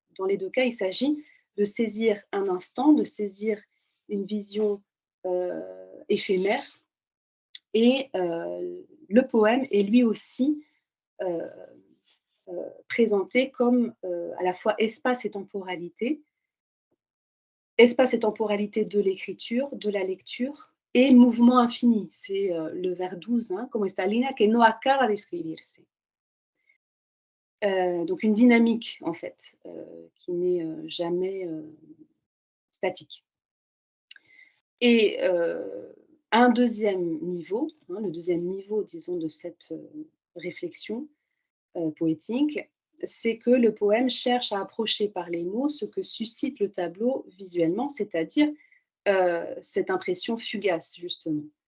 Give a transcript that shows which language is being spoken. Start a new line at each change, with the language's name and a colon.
French: Dans les deux cas, il s'agit de saisir un instant, de saisir une vision éphémère, et le poème est lui aussi euh, présenté comme à la fois espace et temporalité de l'écriture, de la lecture, et mouvement infini. C'est le vers 12, hein,
Spanish: como esta línea que no acaba de escribirse.
French: Donc une dynamique, en fait, qui n'est jamais statique. Et un deuxième niveau, hein, le deuxième niveau, disons, de cette réflexion poétique, c'est que le poème cherche à approcher par les mots ce que suscite le tableau visuellement, c'est-à-dire cette impression fugace, justement.